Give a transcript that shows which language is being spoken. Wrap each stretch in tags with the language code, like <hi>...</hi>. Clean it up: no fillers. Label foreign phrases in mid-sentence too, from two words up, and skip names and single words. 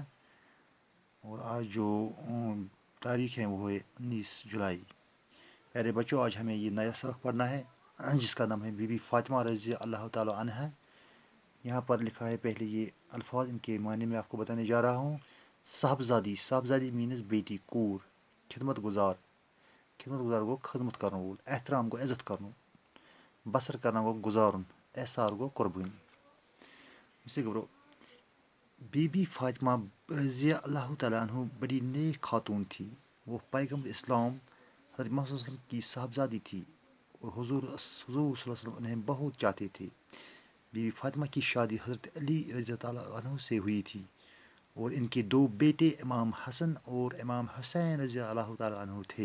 <ur>اور آج جو تاریخ ہے وہ ہے 19 جولائی. پیارے بچوں، آج ہمیں یہ نیا سبق پڑھنا ہے جس کا نام ہے بی بی فاطمہ</ur> <ar>رضی اللہ تعالی عنہا.</ar> <ur>یہاں پر لکھا ہے پہلے یہ الفاظ، ان کے معنی میں آپ کو بتانے جا رہا ہوں. صاحبزادی مینز بیٹی،</ur> <ks>کور.</ks> <ur>خدمت گزار</ur> <ks>گو خدمت کرن وول. احترام گو عزت کرن.</ks> <ur>بسر کرنا</ur> <ks>گو گزارن. احسار گو قربانی.</ks> <ur>اسے گبرو بی بی فاطمہ</ur> <ar>رضی اللہ تعالیٰ عنہ</ar> <ur>بڑی نیک خاتون تھی. وہ پیغمبر اسلام حضرت محمد</ur> <ar>صلی اللہ علیہ وسلم</ar> <ur>کی صاحبزادی تھی اور حضور</ur> <ar>صلی اللہ علیہ وسلم</ar> <ur>انہیں بہت چاہتے تھے. بی بی فاطمہ کی شادی حضرت علی</ur> <ar>رضی اللہ عنہ</ar> <ur>سے ہوئی تھی اور ان کے 2 بیٹے امام حسن اور امام حسین</ur> <ar>رضی اللہ تعالیٰ عنہ</ar> <ur>تھے.</ur>